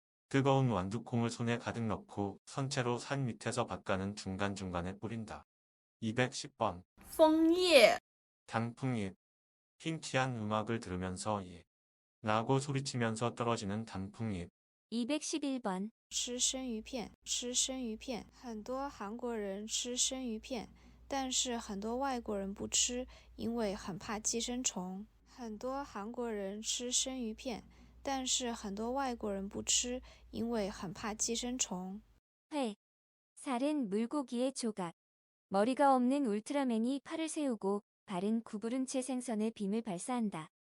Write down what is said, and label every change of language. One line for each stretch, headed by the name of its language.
Korean: 뜨거운 완두콩을 손에 가득 넣고 선체로 산 밑에서 바깥은 중간중간에 뿌린다. 210번.
Chinese: 枫叶，
Korean: 단풍잎. 흰티한 음악을 들으면서 라고 소리치면서 떨어지는 단풍잎. 211번.
Chinese: 吃生鱼片，吃生鱼片。很多韩国人吃生鱼片，但是很多外国人不吃，因为很怕寄生虫。很多韩国人吃生鱼片，但是很多外国人不吃，因为很怕寄生虫。
Korean: 회. 살은 물고기의 조각. 머리가 없는 울트라맨이 팔을 세우고 발은 구부른 채 생선의 빔을 발사한다.